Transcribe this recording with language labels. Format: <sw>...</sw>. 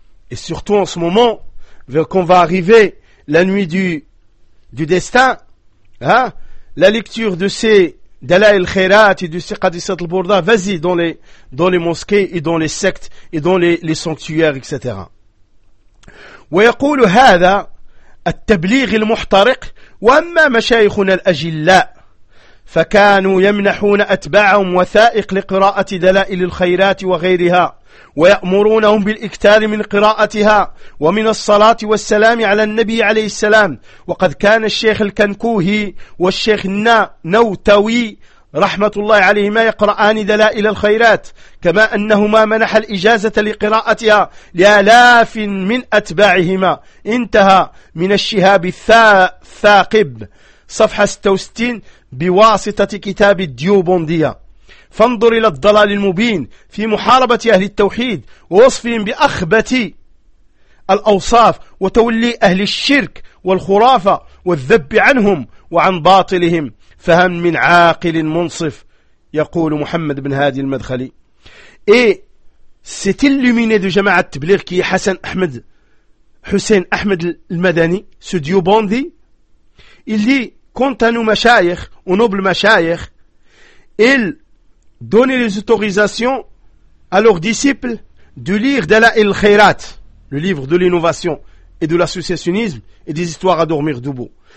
<fr>Et surtout en ce moment, vers qu'on va arriver la nuit du destin, hein? La lecture de ces Dalaïl Khairat et de ces Qasidat al-Bourda, vas-y dans les mosquées et dans les sectes et dans les sanctuaires, etc.</fr> <ar>ويقول هذا التبليغ المحترق واما مشايخنا الاجلاء فكانوا يمنحون اتباعهم وثائق لقراءة دلائل الخيرات وغيرها ويأمرونهم بالإكثار من قراءتها ومن الصلاة والسلام على النبي عليه السلام. وقد كان الشيخ الكنكوهي والشيخ النوتوي رحمة الله عليهما يقرآن دلائل الخيرات كما أنهما منح الإجازة لقراءتها لآلاف من أتباعهما. انتهى من الشهاب الثاقب صفحة 66 بواسطة كتاب الديوبندية. فانظر إلى الضلال المبين في محاربة أهل التوحيد ووصفهم بأخبث الأوصاف وتولي أهل الشرك والخرافة والذب عنهم وعن باطلهم. فهم من عاقل منصف. يقول محمد بن هادي المدخلي.</ar> <fr>Et cet illuminé de جماعة التبليغ qui est Hassan Ahmed المدني, ce Diobandi, il dit, quant à nos mashayikh, aux nobles mashayikh, donner les autorisations à leurs disciples de lire Dalaïl Khairat, le livre de l'innovation et de l'associationnisme et des histoires à dormir debout.</fr>